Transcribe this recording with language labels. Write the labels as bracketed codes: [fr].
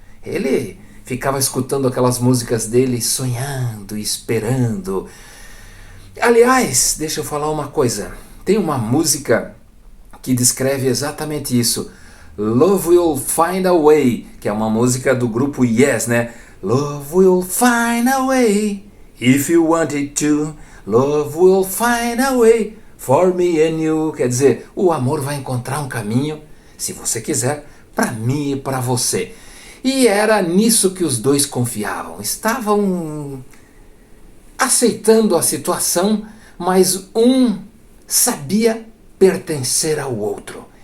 [pt] Ele ficava escutando aquelas músicas dele, sonhando, esperando. Aliás, deixa eu falar uma coisa. Tem uma música que descreve exatamente isso. [en] Love Will Find a Way, [pt] que é uma música do grupo Yes, né? [en] Love will find a way, if you want it to. Love will find a way, for me and you. [pt] Quer dizer, o amor vai encontrar um caminho, se você quiser, para mim e para você. E era nisso que os dois confiavam. Estavam aceitando a situação, mas um sabia pertencer ao outro.